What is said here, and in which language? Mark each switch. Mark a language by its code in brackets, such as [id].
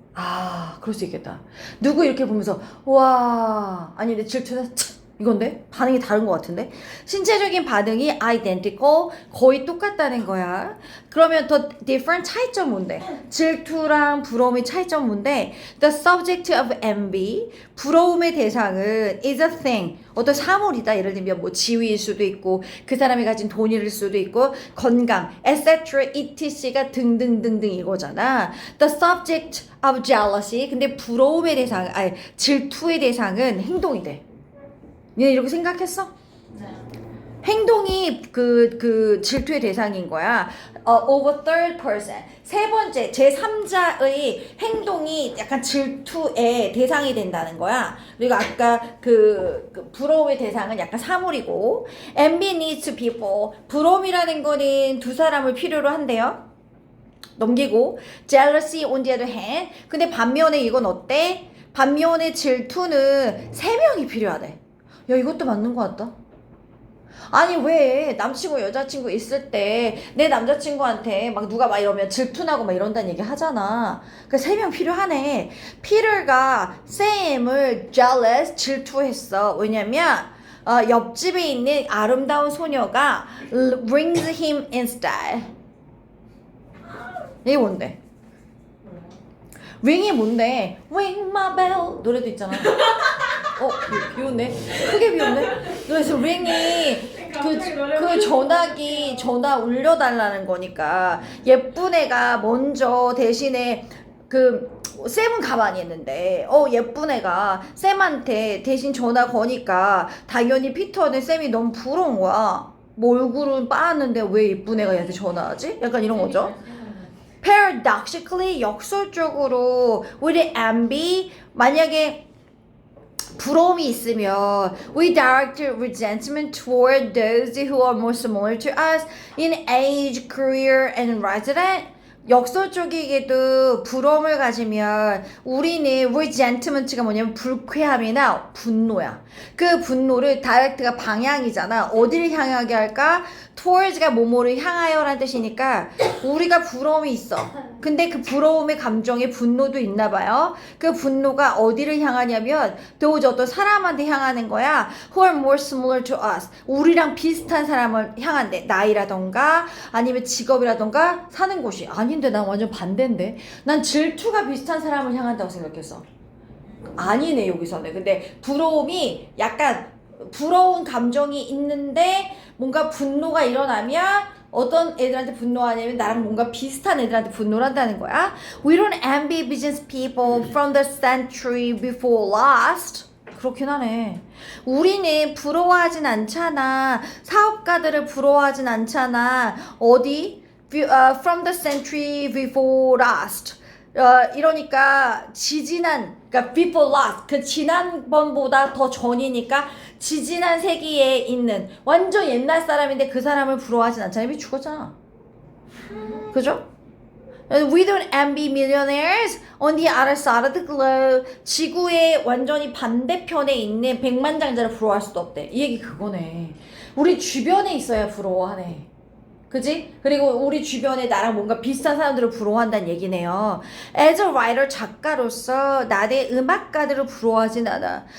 [ko] 아, 그럴 수 있겠다. 누구 이렇게 보면서 와, 아니 내 질투는 이건데? 반응이 다른 것 같은데? 신체적인 반응이 identical, 거의 똑같다는 거야. 그러면 더 different 차이점 뭔데? 질투랑 부러움의 차이점 뭔데? [en] The subject of envy, [ko] 부러움의 대상은 [en] is a thing, [ko] 어떤 사물이다. 예를 들면 뭐 지위일 수도 있고 그 사람이 가진 돈일 수도 있고 건강, etc. etc가 등등등등 이거잖아. [en] The subject of jealousy, [ko] 근데 부러움의 대상, 아니 질투의 대상은 행동이 돼. 니네 이렇게 생각했어? 네. 행동이 그 질투의 대상인 거야. [en] Over third person. [ko] 세 번째, 제3자의 행동이 약간 질투의 대상이 된다는 거야. 그리고 아까 그 부러움의 대상은 약간 사물이고, [en] envy needs to people. [ko] 부러움이라는 거는 두 사람을 필요로 한대요. 넘기고, [en] jealousy on the other hand. [ko] 근데 반면에 이건 어때? 반면에 질투는 세 명이 필요하대. 야, 이것도 맞는 것 같다. 아니, 왜 남친구 여자친구 있을 때 내 남자친구한테 막 누가 막 이러면 질투나고 막 이런다는 얘기 하잖아. 그 세 명 필요하네. 피터가 샘을 jealous, 질투했어. 왜냐면 옆집에 있는 아름다운 소녀가 [en] brings him in style. [ko] 이게 뭔데? ring이 뭔데? Ring my bell 노래도 있잖아. 비웃네. 크게 비웃네. 그래서 ring이 그 전화 울려달라는 거니까 예쁜 애가 먼저 대신에 쌤은 가만히 있는데 예쁜 애가 쌤한테 대신 전화 거니까 당연히 피터는 쌤이 너무 부러운 거야. 뭐 얼굴은 빠았는데 왜 예쁜 애가 얘한테 전화하지? 약간 이런 거죠. [en] Paradoxically, [ko] 역설적으로 [en] with envy, [ko] 만약에 부러움이 있으면 [en] we direct resentment toward those who are more similar to us in age, career, and resident. [ko] 역설적이게도 부러움을 가지면 우리는 resentment가 뭐냐면 불쾌함이나 분노야. 그 분노를 direct가 방향이잖아. 어디를 향하게 할까? towards가 뭐뭐를 향하여라는 뜻이니까 우리가 부러움이 있어. 근데 그 부러움의 감정에 분노도 있나 봐요. 그 분노가 어디를 향하냐면 those 어떤 사람한테 향하는 거야. [en] who are more similar to us. [ko] 우리랑 비슷한 사람을 향한대. 나이라던가 아니면 직업이라던가 사는 곳이. 아닌데 난 완전 반대인데. 난 질투가 비슷한 사람을 향한다고 생각했어. 아니네 여기서는. 근데 부러움이 약간 부러운 감정이 있는데 뭔가 분노가 일어나면 어떤 애들한테 분노하냐면 나랑 뭔가 비슷한 애들한테 분노를 한다는 거야. [en] We don't envy business people from the century before last. [ko] 그렇긴 하네. 우리는 부러워하진 않잖아. 사업가들을 부러워하진 않잖아. 어디? [en] from the century before last. [ko] 이러니까 그러니까 before last, 그 지난번보다 더 전이니까 지지난 세기에 있는 완전 옛날 사람인데 그 사람을 부러워하진 않잖아. 이미 죽었잖아. 그죠? [en] We don't envy millionaires on the other side of the globe. [ko] 지구의 완전히 반대편에 있는 백만장자를 부러워할 수도 없대. 이 얘기 그거네. 우리 주변에 있어야 부러워하네. 그지? 그리고 우리 주변에 나랑 뭔가 비슷한 사람들을 부러워한다는 얘기네요. [en] As a writer, [ko] 작가로서 나의 음악가들을 부러워하진 않아.